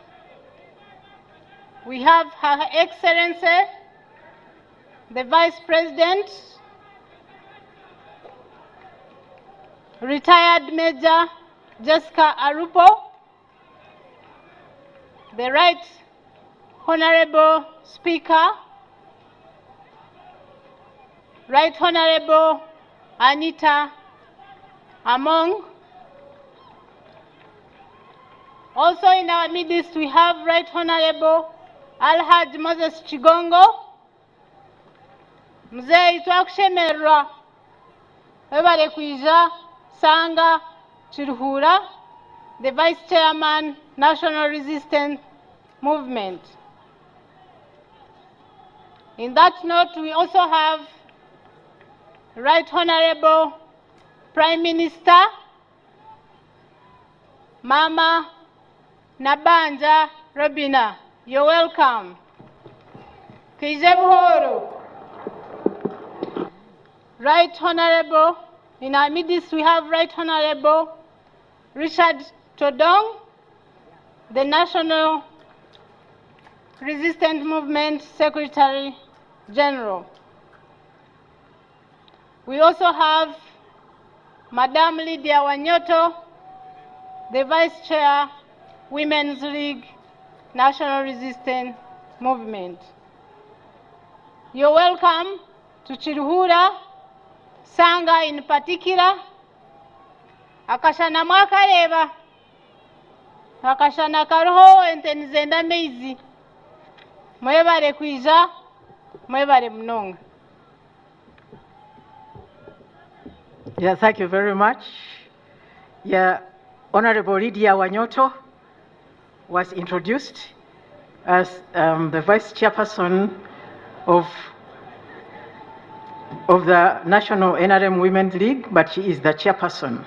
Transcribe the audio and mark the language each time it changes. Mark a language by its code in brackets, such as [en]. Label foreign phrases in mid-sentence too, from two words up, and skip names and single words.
[en] we have Her Excellency, the Vice President, Retired Major Jessica Arupo, the Right Honorable Speaker, Right Honorable Anita Among. Also in our midst we have Right Honorable Alhaj Moses Chigongo. [nyn] Mzee twakushemerwa webale kwija Sanga Chiruhura, [en] the Vice Chairman, National Resistance Movement. In that note, we also have Right Honorable Prime Minister Mama Nabanja Robina. You're welcome. [nyn] Kije buhoro. [en] Right Honorable, in our midst we have Right Honorable Richard Todong, the National Resistance Movement Secretary General. We also have Madam Lydia Wanyoto, the Vice Chair, Women's League, National Resistance Movement. You're welcome to Chiruhura, Sanga in particular. [nyn] Akashana mwakareba, akashana karoho entenizenda meizi. Mwebare kwija, mwebare mnonga. [en] Yeah, thank you very much. Yeah, Honorable Lydia Wanyoto was introduced as the Vice Chairperson of the National NRM Women's League, but she is the chairperson.